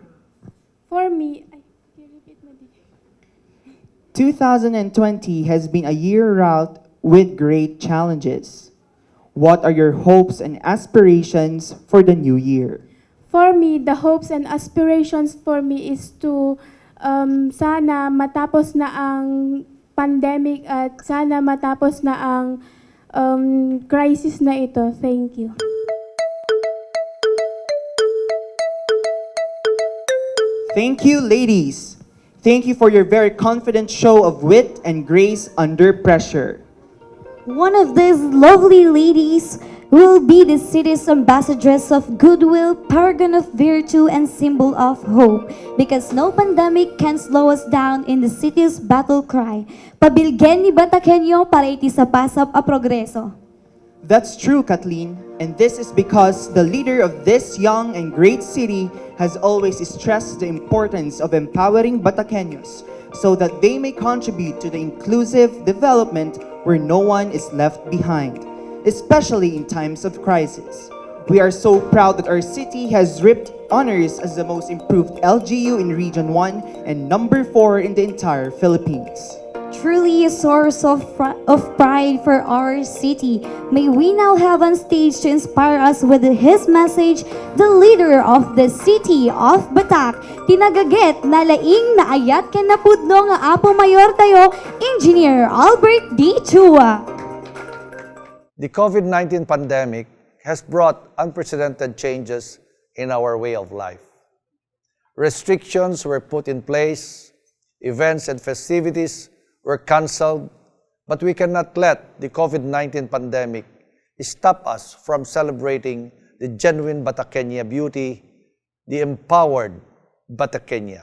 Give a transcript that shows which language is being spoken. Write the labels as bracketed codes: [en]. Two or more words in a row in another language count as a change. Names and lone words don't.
[en] For me, 2020 has been a year wrought with great challenges. What are your hopes and aspirations for the new year? For me, the hopes and aspirations for me is to [tl] sana matapos na ang pandemic at sana matapos na ang crisis na ito. [en] Thank you. Thank you, ladies. Thank you for your very confident show of wit and grace under pressure. One of these lovely ladies will be the city's ambassadress of goodwill, paragon of virtue, and symbol of hope. Because no pandemic can slow us down in the city's battle cry. [ilo] Pabilgen ni Bataqueño para iti sa pasap a progreso. [en] That's true, Kathleen, and this is because the leader of this young and great city has always stressed the importance of empowering Bataqueños so that they may contribute to the inclusive development where no one is left behind, especially in times of crisis. We are so proud that our city has reaped honors as the most improved LGU in Region 1 and number 4 in the entire Philippines. Truly a source of pride for our city. May we now have on stage to inspire us with his message, the leader of the city of Batac, [ilo] tinagaget na laing na ayat ken napudno nga Apo Mayor tayo, [en] Engineer Albert D. Chua. The COVID-19 pandemic has brought unprecedented changes in our way of life. Restrictions were put in place, events and festivities were canceled, but we cannot let the COVID-19 pandemic stop us from celebrating the genuine Batacania beauty, the empowered Batacania.